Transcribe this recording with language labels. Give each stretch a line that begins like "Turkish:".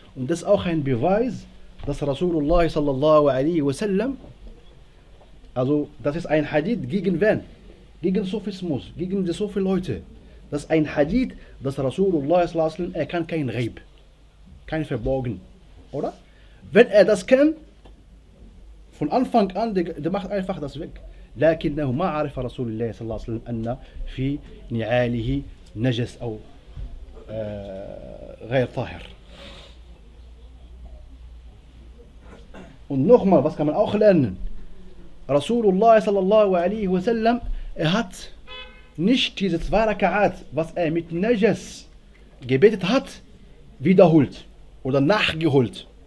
German: Und das ist auch ein Beweis, dass Rasulullah sallallahu alaihi wa sallam, also das ist ein Hadith gegen wen? Gegen Sufismus, gegen die Sufi Leute. Das ist ein Hadith, dass Rasulullah sallallahu alaihi wa sallam, er kann kein Ghaib, kein Verborgen. Oder? Wenn er das kennt, von Anfang an, der macht einfach das weg.
Arabic: لكنه ما عرف رسول الله صلى الله عليه وسلم أن في نعاله نجس أو غير طاهر.
German: Und nochmal, was kann man auch lernen? Rasulullah sallallahu alaihi wa sallam, er hat nicht diese zwei Rakaat, was er mit Najas gebetet hat, wiederholt oder nachgeholt.